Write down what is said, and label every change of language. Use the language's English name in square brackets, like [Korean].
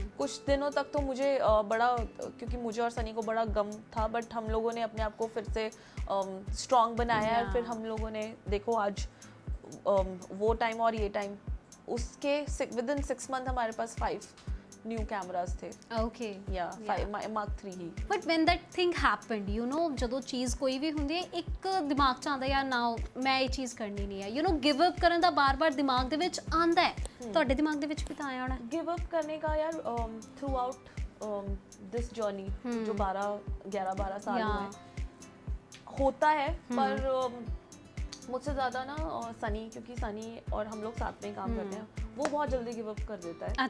[Hindi] कुछ दिनों तक तो मुझे बड़ा, क्योंकि मुझे और सनी को बड़ा गम था, बट हम लोगों ने अपने आप को फिर से स्ट्रॉन्ग बनाया, और फिर हम लोगों ने देखो आज वो टाइम और ये टाइम, उसके विदिन 6 मंथ हमारे पास 5 न्यू कैमरास थे। ओके या 5 Mark 3 he. [English] but when that thing happened, you know [Punjabi] ਜਦੋਂ ਚੀਜ਼ ਕੋਈ ਵੀ ਹੁੰਦੀ ਹੈ, ਇੱਕ ਦਿਮਾਗ 'ਚ ਆਉਂਦਾ ਯਾਰ ਨਾ ਮੈਂ ਇਹ ਚੀਜ਼ ਕਰਨੀ ਨਹੀਂ ਹੈ, ਯੂ नो ਗਿਵ ਅਪ ਕਰਨ ਦਾ ਬਾਰ-ਬਾਰ ਦਿਮਾਗ ਦੇ ਵਿੱਚ ਆਉਂਦਾ ਹੈ। ਤੁਹਾਡੇ ਦਿਮਾਗ ਦੇ ਵਿੱਚ ਵੀ ਤਾਂ ਆਇਆ ਹੋਣਾ [Hindi] गिव अप करने का यार। [English] throughout this journey [Hindi] जो 11-12 साल में होता है, पर मुझसे ज़्यादा ना सनी, क्योंकि सनी और हम लोग साथ में काम करते हैं, वो बहुत जल्दी गिव अप कर देता है।